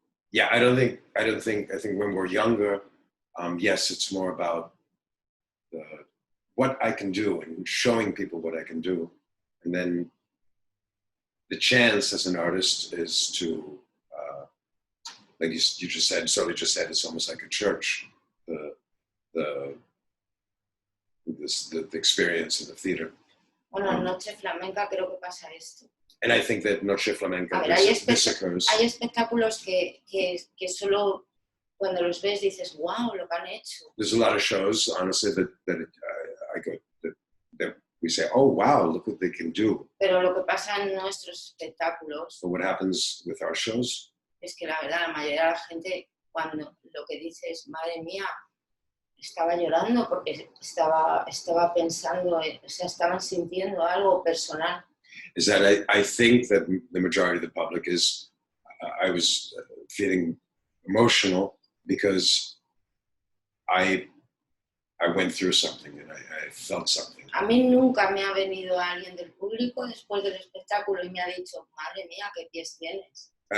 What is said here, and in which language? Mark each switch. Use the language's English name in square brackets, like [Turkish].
[English] Yeah, I think when we're younger, yes, it's more about what I can do and showing people what I can do. And then the chance as an artist is to, like you just said, Soledad just said, it's almost like a church, the experience in the theater. [Spanish] Bueno, en Noche Flamenca creo que pasa esto. [English] And I think that Noche Flamenca, [Spanish] A ver, [English] this occurs. [Spanish] Hay espectáculos que solo cuando los ves dices, wow, lo que han hecho. [English] There's a lot of shows, honestly, that I go that we say, oh wow, look what they can do. [Spanish] Pero lo que pasa en nuestros espectáculos. [English] But what happens with our shows? [Spanish] Es que la verdad, la mayoría de la gente cuando lo que dice es, madre mía, estaba llorando porque estaba pensando, o sea, estaban sintiendo algo personal. [English] Is that I think that the majority of the public is, I was feeling emotional because I went through something and I felt something. [Spanish] A mí nunca me ha venido alguien del público después del espectáculo y me ha dicho, madre mía, qué pies tienes.